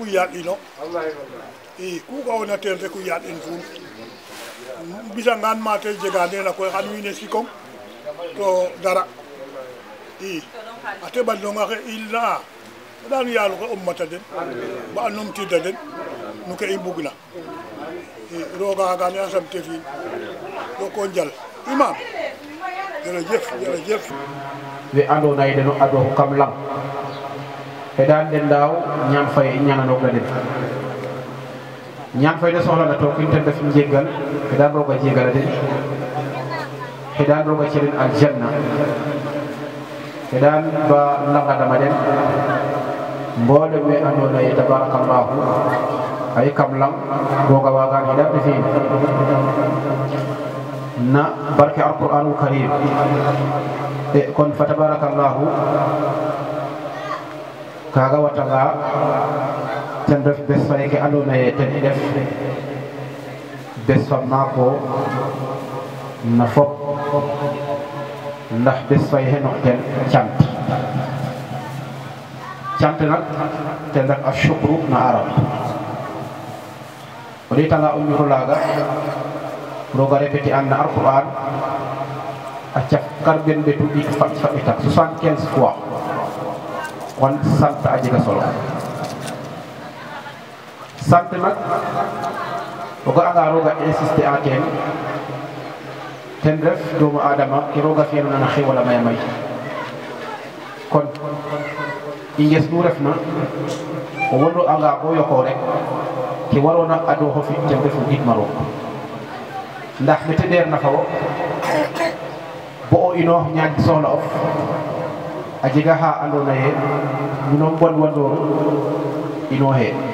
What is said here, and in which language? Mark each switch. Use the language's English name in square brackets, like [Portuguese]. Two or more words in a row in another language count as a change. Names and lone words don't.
[Serer] yaal ino i ku ga'oona ten rek o yaal in fuun mbisangaan ma te jega nena koy xan wiin we sikong to dara i a teɓandong axe il na xeɗan yaalu xe mata den ba a numtida den no ke i mbugna i roga xagane a samte fiin joko njal imam jerejef we andoona yee den o adooxu kam lang xeɗan den ndaaw ñaan fay i ñaananoogna den ñaan fay ne soxla na toog in ten ref njeggal xeɗan roog a jegala den xeɗan roog a ci'en aljanna xeɗan ba langadama den mboolem we andoona yee tabarakallahu ay kam lang roog a waagaan xeɗan te fi'in na barke [Arabic] القرآن الكريم [Serer] kon fa tabarakallahu kaga watanga ten ref bes fa ke andoona yee ten i def bes fa maako na fop ndax bes fay xenok ten cant nak ten ref a shukru na arab o ɗeetanga o ñuxur laaga roog a répété an na alquran a caf karben ɓetu ɗik fa ɓetak 75 fois kon sant a jega solo sant nak o ga'anga roog a insister a ten ref doomu adama ke roog a fi'anona na xewal a maya may kon i nges nu refna o wodo'anga bo yoqoo rek ke waroona adooxo fi' ten refu gidma roog ndax mete ɗeerna fa wo bo o inoox ñaaj soxla of a jega xa andoona yee nuno mbonwandooru inooxee